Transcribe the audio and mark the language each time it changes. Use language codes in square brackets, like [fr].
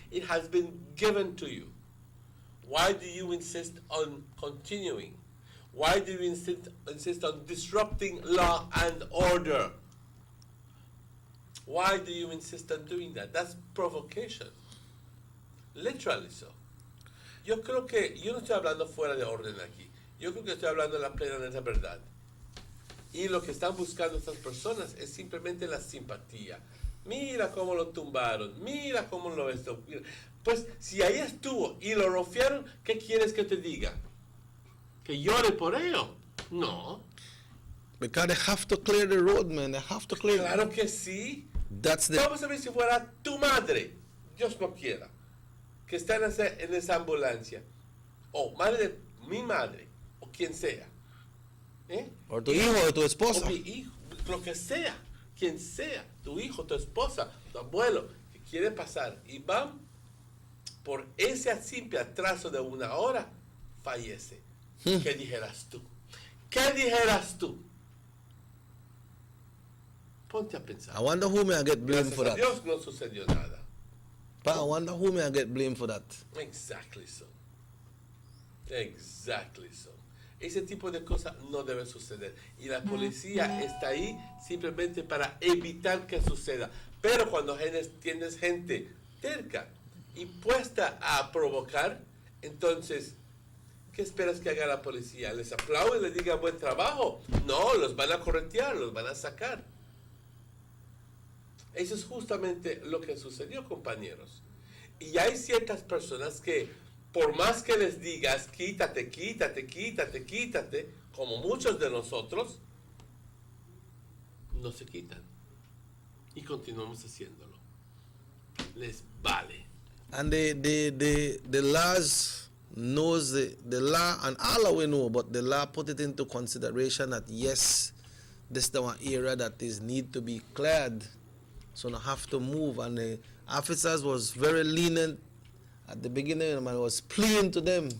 [en] It has been given to you. Why do you insist on continuing? Why do you insist on disrupting law and order? Why do you insist on doing that? That's provocation. Literally so. [es] Yo creo que, yo no estoy hablando fuera de orden aquí. Yo creo que estoy hablando en la plena de la verdad. Y lo que están buscando estas personas es simplemente la simpatía. Mira cómo lo tumbaron, mira cómo lo esto. Pues si ahí estuvo y lo rofiaron, ¿qué quieres que te diga? ¿Que llore por ello? No. [en] Because they have to clear the road, man. They have to clear. [es] Claro que sí. [en] That's the. [es] Vamos a ver si fuera tu madre, Dios no quiera, que está en esa ambulancia, o madre de mi madre, o quien sea. O tu hijo o tu esposa. O mi hijo, lo que sea, quien sea, tu hijo, tu esposa, tu abuelo, que quiere pasar y van por ese simple atraso de una hora, fallece. ¿Qué dijeras tú? ¿Qué dijeras tú? Ponte a pensar. [en] I wonder who may I get blamed for that. [es] Dios no sucedió nada. [en] But I wonder who may I get blamed for that. Exactly so. Exactly so. [es] Ese tipo de cosas no debe suceder. Y la policía está ahí simplemente para evitar que suceda. Pero cuando tienes gente terca y puesta a provocar, entonces, ¿qué esperas que haga la policía? ¿Les aplaude y les diga buen trabajo? No, los van a corretear, los van a sacar. Eso es justamente lo que sucedió, compañeros. Y hay ciertas personas que, por más que les digas, quítate, quítate, quítate, quítate, como muchos de nosotros, no se quitan. Y continuamos haciéndolo. Les vale. [en] And the laws knows the law, and all we know, but the law put it into consideration that yes, this is the one area that is need to be cleared. So now have to move, and the officers was very lenient at the beginning, and I was pleading to them.